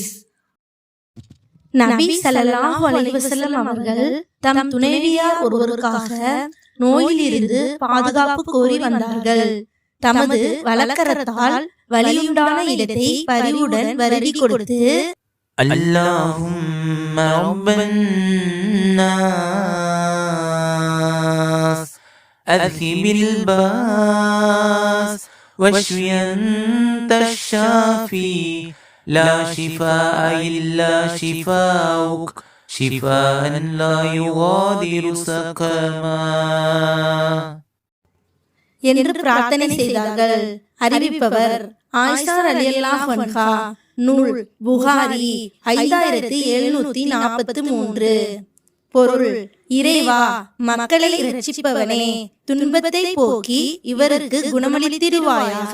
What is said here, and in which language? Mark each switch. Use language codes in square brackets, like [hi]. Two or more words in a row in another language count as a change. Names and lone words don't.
[ta] நபி [ar] صلى الله عليه وسلم [ta] அவர்கள் தம் துணைவியார் ஒருவருக்காக நோயிலிருந்து பாதுகாப்பு கோரி வந்தார்கள். தமது வலக்கரத்தால் வலியுண்டான இடத்தை பரிவுடன் வருடி கொடுத்து, [ar] اللهم رب الناس أذهب الباس واشف أنت الشافي لا شفاء إلا شفاؤك شفاء لا يغادر سقما [ta] என்று பிரார்த்தனை செய்தார்கள். அறிவிப்பவர் ஆயிஷா [ar] رضي الله عنها. [ta] நூல் புகாரி 5743. பொருள்: இறைவா, மக்களை இரட்சிப்பவனே, துன்பத்தை போக்கி இவருக்கு குணமளித்திடுவாயாக.